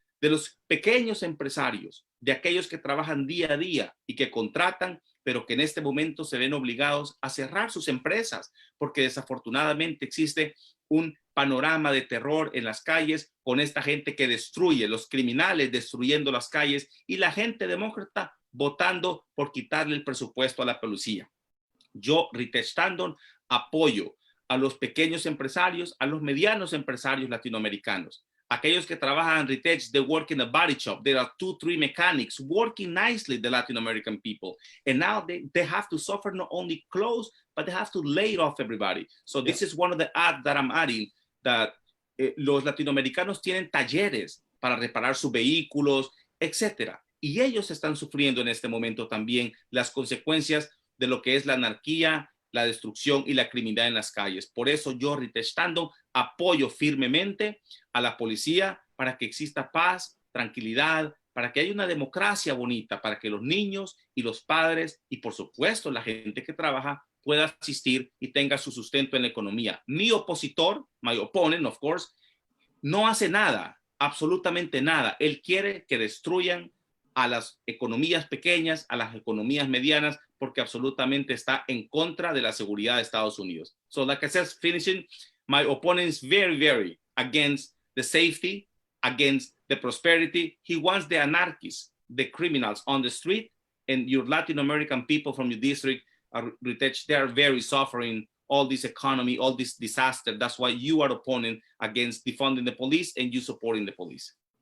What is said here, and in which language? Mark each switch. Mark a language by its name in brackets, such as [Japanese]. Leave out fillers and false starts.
[Spanish] de los pequeños empresarios, de aquellos que trabajan día a día y que contratan, pero que en este momento se ven obligados a cerrar sus empresas, porque desafortunadamente existe un panorama de terror en las calles con esta gente que destruye, los criminales destruyendo las calles y la gente demócrata votando por quitarle el presupuesto a la policía. Yo, Ritesh Tandon, apoyo a los pequeños empresarios, a los medianos empresarios latinoamericanos. Aquellos que trabajan, [English] Ritesh, they work in a body shop. There are 2, 3 mechanics working nicely, the Latin American people. And now they have to suffer not only close, but they have to lay off everybody. So this is one of the ads that I'm adding, that [Spanish] los latinoamericanos tienen talleres para reparar sus vehículos, etcétera. Y ellos están sufriendo en este momento también las consecuencias de lo que es la anarquía, la destrucción y la criminalidad en las calles. Por eso yo, Ritesh Tandon, apoyo firmemente a la policía para que exista paz, tranquilidad, para que haya una democracia bonita, para que los niños y los padres y por supuesto la gente que trabaja pueda asistir y tenga su sustento en la economía. Mi opositor, [English] my opponent, of course, [Spanish] no hace nada, absolutamente nada. Él quiere que destruyan a las economías pequeñas, a las economías medianas, porque absolutamente está en contra de la seguridad de Estados Unidos. [English] So like I said, finishing, my opponent is very, very against the safety, against the prosperity. He wants the anarchists, the criminals on the street, and your Latin American people from your district, Ritesh, they are very suffering all this economy, all this disaster. That's why you are opponent against defunding the police and you supporting the police.